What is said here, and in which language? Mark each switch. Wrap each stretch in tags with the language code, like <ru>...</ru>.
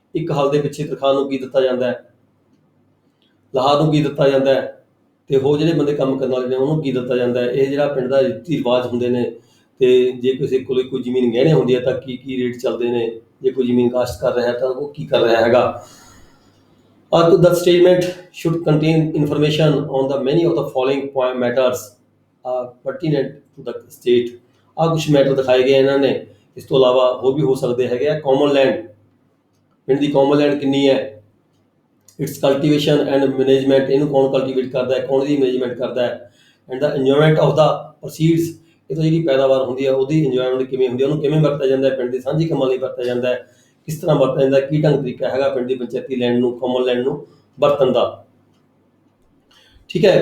<pa>ਇੱਕ ਹਲ ਦੇ ਪਿੱਛੇ ਤਰਖਾਣ ਨੂੰ ਕੀ ਦਿੱਤਾ ਜਾਂਦਾ ਹੈ, ਲਹਾਰ ਨੂੰ ਕੀ ਦਿੱਤਾ ਜਾਂਦਾ ਹੈ, ਤੇ ਹੋਰ ਜਿਹੜੇ ਬੰਦੇ ਕੰਮ ਕਰਨ ਵਾਲੇ ਨੇ ਉਹਨੂੰ ਕੀ ਦਿੱਤਾ ਜਾਂਦਾ ਹੈ। ਇਹ ਜਿਹੜਾ ਪਿੰਡ ਦਾ ਰੀਤੀ ਰਿਵਾਜ ਹੁੰਦੇ ਨੇ। ਤੇ ਜੇ ਕਿਸੇ ਕੋਲ ਕੋਈ ਜ਼ਮੀਨ ਗਹਿਣੇ ਹੁੰਦੀ ਹੈ ਤਾਂ ਕੀ ਰੇਟ ਚੱਲਦੇ ਨੇ, ਜੇ ਕੋਈ ਜ਼ਮੀਨ ਕਾਸ਼ਤ ਕਰ ਰਿਹਾ ਤਾਂ ਉਹ ਕੀ ਕਰ ਰਿਹਾ ਹੈਗਾ।</pa> <en>The statement should contain information on the many of the following matters pertinent to the state।</en> <pa>ਕੁਛ ਮੈਟਰ ਦਿਖਾਏ ਗਏ ਇਹਨਾਂ ਨੇ। ਇਸ ਤੋਂ ਇਲਾਵਾ ਹੋਰ ਵੀ ਹੋ ਸਕਦੇ ਹੈਗੇ ਆ। ਕਾਮਨ ਲੈਂਡ, ਪਿੰਡ ਦੀ ਕਾਮਨ ਲੈਂਡ ਕਿੰਨੀ ਹੈ,</pa> <en>its cultivation and management,</en> <pa>ਇਹਨੂੰ ਕੌਣ ਕਲਟੀਵੇਟ ਕਰਦਾ ਹੈ, ਕੌਣ ਦੀ ਮੈਨੇਜਮੈਂਟ ਕਰਦਾ ਹੈ।</pa> <en>and the enjoyment of the proceeds,</en> <pa>ਇਹ ਤੋਂ ਜਿਹੜੀ ਪੈਦਾਵਾਰ ਹੁੰਦੀ ਹੈ ਉਹਦੀ ਇੰਜੋਇਮੈਂਟ ਕਿਵੇਂ ਹੁੰਦੀ ਹੈ, ਉਹਨੂੰ ਕਿਵੇਂ ਵਰਤਿਆ ਜਾਂਦਾ ਹੈ, ਪਿੰਡ ਦੇ ਸਾਂਝੀ ਕੰਮਾਂ ਲਈ ਵਰਤਿਆ ਜਾਂਦਾ ਹੈ, ਕਿਸ ਤਰ੍ਹਾਂ ਵਰਤਿਆ ਜਾਂਦਾ, ਕੀ ਢੰਗ ਤਰੀਕਾ ਹੈਗਾ ਪਿੰਡ ਦੀ ਪੰਚਾਇਤੀ ਲੈਂਡ ਨੂੰ, ਕਾਮਨ ਲੈਂਡ ਨੂੰ ਵਰਤਣ ਦਾ, ਠੀਕ ਹੈ।</pa>